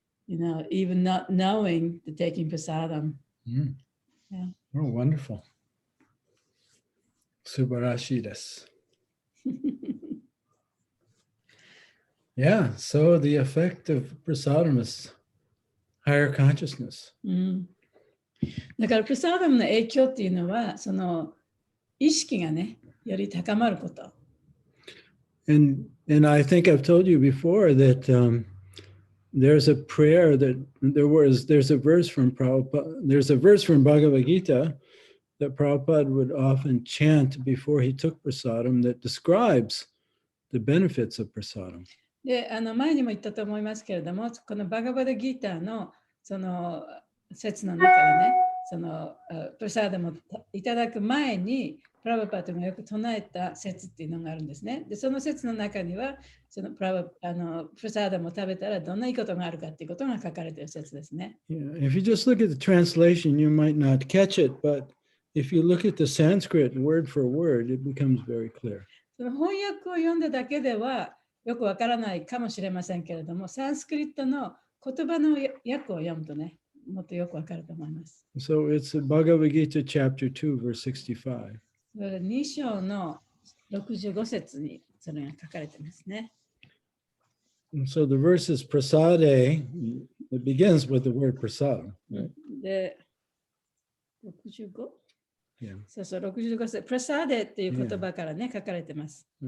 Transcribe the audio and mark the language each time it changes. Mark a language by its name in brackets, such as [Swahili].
[English] even not knowing the taking prasadam. Mm. Yeah. Oh, wonderful. [Japanese] Subarashi desu. [English] Yeah, so the effect of prasadam is higher consciousness. [Japanese] だからプラサーダムの影響っていうのはその意識がねより高まること。 [English] And I think I've told you before that there's a prayer that there's a verse from Prabhupada, there's a verse from Bhagavad-Gita that Prabhupada would often chant before he took prasadam that describes the benefits of prasadam. [Japanese] で、前にも言ったと思いますけれども、このバガバダギーターのその説の中でね、そのプラサーダムをいただく前に、プラバパートがよく唱えた説っていうのがあるんですね。で、その説の中には、そのプラサーダムを食べたらどんないいことがあるかっていうことが書かれている説ですね。 [English] Yeah, if you just look at the translation, you might not catch it, but if you look at the Sanskrit word for word, it becomes very clear. [Japanese] その翻訳を読んだだけではよくわからないかもしれませんけれども、サンスクリットの言葉の訳を読むとね、もっとよくわかると思います。 [English] So it's Bhagavad-Gita chapter 2, verse 65. [Japanese] 2章の65節にそれが書かれてますね。 [English] And so the verse is prasade. It begins with the word prasadam. [Japanese] で、65? [English] Yeah. [Japanese] そうそう、65節。プラサーデっていう言葉からね、書かれてます。